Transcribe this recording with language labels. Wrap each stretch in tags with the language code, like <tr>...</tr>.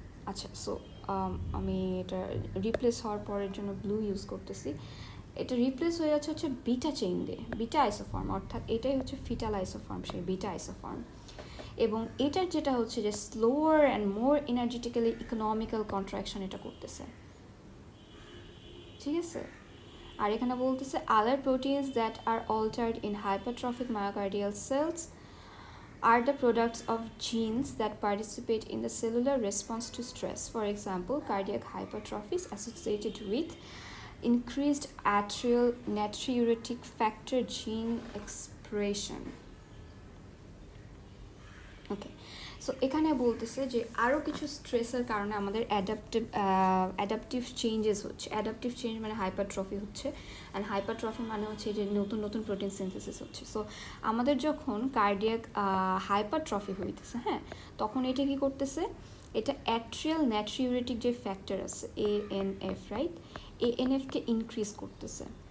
<bn>আচ্ছা, সো আমি এটা রিপ্লেস হওয়ার পরের জন্য ব্লু ইউজ করতেছি। এটা রিপ্লেস হয়ে যাচ্ছে হচ্ছে বিটা চেইন দিয়ে, বিটা আইসোফর্ম, অর্থাৎ এটাই হচ্ছে ফিটাল আইসোফর্ম, সেই বিটা আইসোফর্ম। এবং এটার যেটা হচ্ছে যে</bn> <en>slower and more energetically economical contraction</en> <bn>এটা করতেছে, ঠিক আছে। আর এখানে বলতেছে</bn> <en>Other proteins that are altered in hypertrophic myocardial cells are the products of genes that participate in the cellular response to stress. For example, cardiac hypertrophy is associated with increased atrial natriuretic factor gene expression.</en> <bn>Okay, so এখানে বলতেছে যে আরও কিছু স্ট্রেসের কারণে আমাদের adaptive changes হচ্ছে। Adaptive change মানে হাইপারট্রফি হচ্ছে, অ্যান্ড হাইপারট্রফি মানে হচ্ছে যে নতুন নতুন প্রোটিন সিনথেসিস হচ্ছে। সো আমাদের যখন কার্ডিয়াক হাইপারট্রফি হইতেছে, হ্যাঁ, তখন এটা কি করতেছে, এটা অ্যাট্রিয়াল ন্যাট্রিউরেটিক যে ফ্যাক্টর আছে ANF, রাইট, ANF-কে ইনক্রিজ করতেছে।</bn>